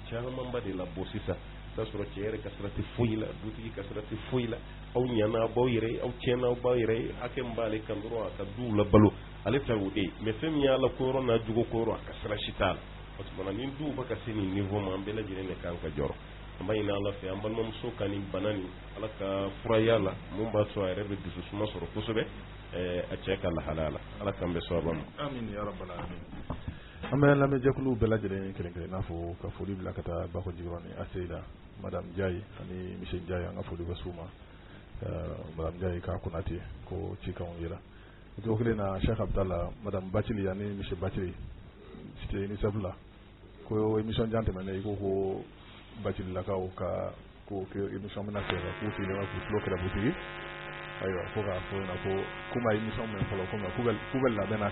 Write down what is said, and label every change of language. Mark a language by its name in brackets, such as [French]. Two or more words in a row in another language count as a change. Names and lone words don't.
[Bambara] camanba de labɔ sisan i b'a sɔrɔ cɛ yɛrɛ ka sira tɛ foyi la dutigi ka sira tɛ foyi la aw ɲana aw baw yɛrɛ aw tiɲɛna aw baw yɛrɛ hakɛ min b'ale kan dɔrɔn a ka duw labalo ale ta o de ye mais fɛn min y'ala ko yɔrɔ n'a jogo ko yɔrɔ a ka sira si t'a la [French] parce que [Bambara] nin duw bɛ ka se nin niveau ma an bɛɛ lajɛlen de kan ka jɔrɔ an b'a ɲini ala fɛ an balimamuso ka nin bana nin ala ka furaya la mun b'a to a yɛrɛ bɛ dususuma sɔrɔ kosɛbɛ a cɛ ka lahalaya la ala k'an bɛ sababa ma [Arabic] amin ya rabbal alamin [Bambara] an bɛ lamɛnjɛkuluw bɛɛ lajɛlen kelen kelen n'a fɔ ka foli bila ka taa bako jigiyɔrɔ ni aseyida madame Jayi ani monsieur Jayi an ka foli bɛ s'u ma madame Jayi k'a konate ko cikanw yera o cogo kelen na Cheikh Abdallah madame Bacili ani monsieur Bacili c'était UNICEF la ko émission jan tɛmɛnen i ko ko Bacililakaw ka ko émission bɛna kɛ k'u sigilen bɛ k'u tulo kɛra butigi ayiwa ko k'a fɔ ɲɛna ko kuma émission min fɔlɔ k'u bɛ labɛn na